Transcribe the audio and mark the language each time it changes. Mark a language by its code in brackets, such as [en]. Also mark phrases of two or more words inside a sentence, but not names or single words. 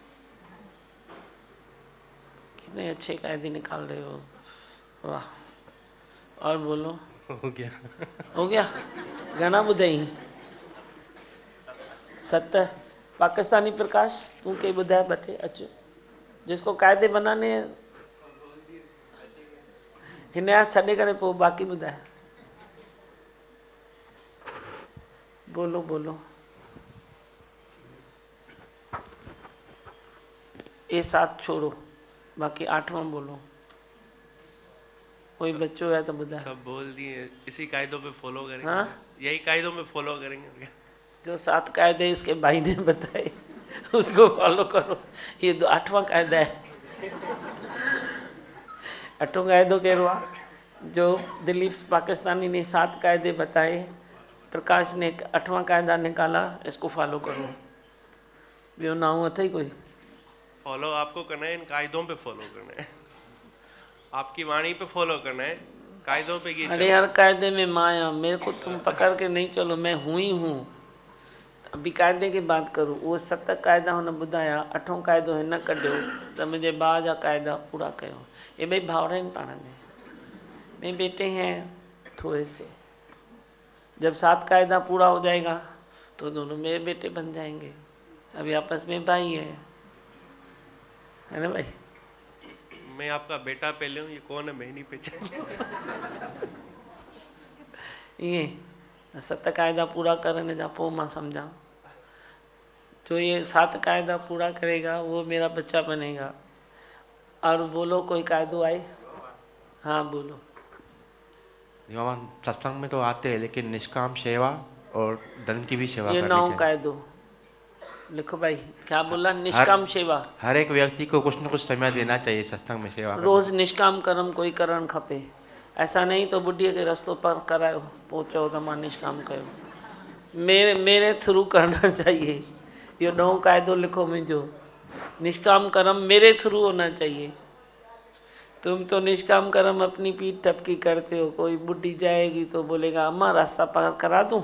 [hi] कितने अच्छे कायदे निकाल रहे हो, वाह। और बोलो। हो गया। हो गया? [sd] घना ॿुधाई? [hi] 7। [sd] पाकिस्तानी प्रकाश तू के ॿुधाए बटे अच, [hi] जिसको कायदे बनाने हैं [sd] हिन जा छॾे करे पोइ बाक़ी ॿुधाए। [hi] बोलो बोलो। ये 7 छोड़ो, बाकी 8वां बोलो। कोई बच्चों है तो ॿुधाए। सब बोल दिए, इसी कायदों पे फॉलो करेंगे। हाँ? यही कायदों में फॉलो करेंगे। जो 7 कायदे इसके भाई ने बताए उसको फॉलो करो। ये 8वां कायदा है। 8वां [sd] कायदो कहिड़ो आहे? [hi] जो दिलीप पाकिस्तानी ने 7 कायदे बताए, प्रकाश ने 8वां कायदा निकाला, इसको फॉलो करो। [sd] ॿियो नाऊं अथई कोई? [hi] फॉलो आपको करना है, इन कायदों पे फॉलो करना है, आपकी वाणी पे फॉलो करना है, कायदों पे ये अरे हर कायदे में माया, मेरे को तुम पकड़ के नहीं चलो, मैं हूँ ही हूँ। अभी कायदे की बात करूँ, वो 7 कायदा [sd] हुन ॿुधाया, 8हों कायदो हिन कढियो त मुंहिंजे भाउ जा कायदा पूरा कयो। ये ॿई भाउर आहिनि पाण में, ॿई [hi] बेटे हैं थोड़े से। जब 7 कायदा पूरा हो जाएगा तो दोनों मेरे बेटे बन जाएंगे। अभी आपस में भाई है ना भाई? मैं आपका बेटा पहले हूँ, ये कौन है मैं नहीं पहचान। ये 7 कायदा पूरा करने [sd] जा पोइ मां समझा। [hi] जो ये 7 कायदा पूरा करेगा वो मेरा बच्चा बनेगा। और बोलो कोई कायदो आए? हाँ बोलो। भगवान सत्संग में तो आते हैं लेकिन निष्काम सेवा और धन की भी सेवा ये करनी 9 चाहिए। कायदो लिखो भाई। क्या बोला? निष्काम सेवा। हर एक व्यक्ति को कुछ न कुछ समय देना चाहिए सत्संग में सेवा करने। [sd] रोज निष्काम कर्म कोई करण खपे। [hi] ऐसा नहीं तो [sd] बुढ़ीअ के रस्तो पर करायो पहुँचो तो मां निष्काम कयो। [hi] मेरे थ्रू करना चाहिए। ये 9 कायदो लिखो मुझो। निष्काम कर्म मेरे थ्रू होना चाहिए। तुम तो निष्काम कर्म अपनी पीठ टपकी करते हो। कोई बुढ़ी जाएगी तो बोलेगा अम्मा रास्ता पार करा दूं?